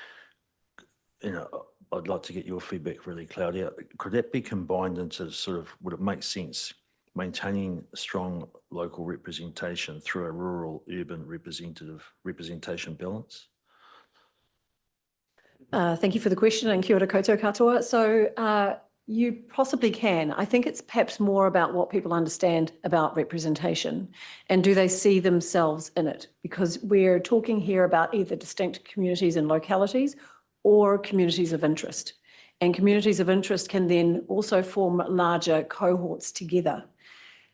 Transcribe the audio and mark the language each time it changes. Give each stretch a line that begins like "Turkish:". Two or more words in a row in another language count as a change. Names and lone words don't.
English: I'd like to get your feedback really, Claudia. Could that be combined into sort of, would it make sense, maintaining strong local representation through a rural-urban representation balance? Thank you for the question, and
Māori: kia ora koutou katoa.
English: So you possibly can. I think it's perhaps more about what people understand about representation and do they see themselves in it, because we're talking here about either distinct communities and localities or communities of interest. And communities of interest can then also form larger cohorts together.